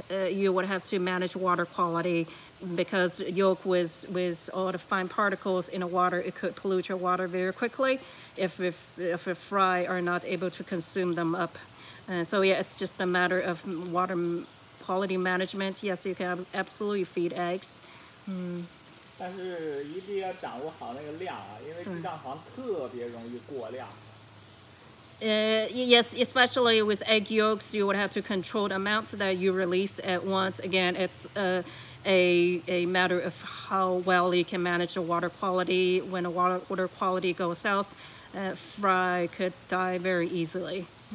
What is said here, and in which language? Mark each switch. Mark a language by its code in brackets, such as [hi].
[en] You would have to manage water quality because yolk with all the fine particles in the water, it could pollute your water very quickly if a fry are not able to consume them up. So yeah, it's just a matter of water quality management. Yes, you can absolutely feed eggs. [zh] 但是一定要掌握好那个量啊，因为鸡蛋黄特别容易过量。 [en] Yes, especially with egg yolks, you would have to control the amounts that you release at once. Again, it's a matter of how well you can manage the water quality. When the water quality goes south, fry could die very easily.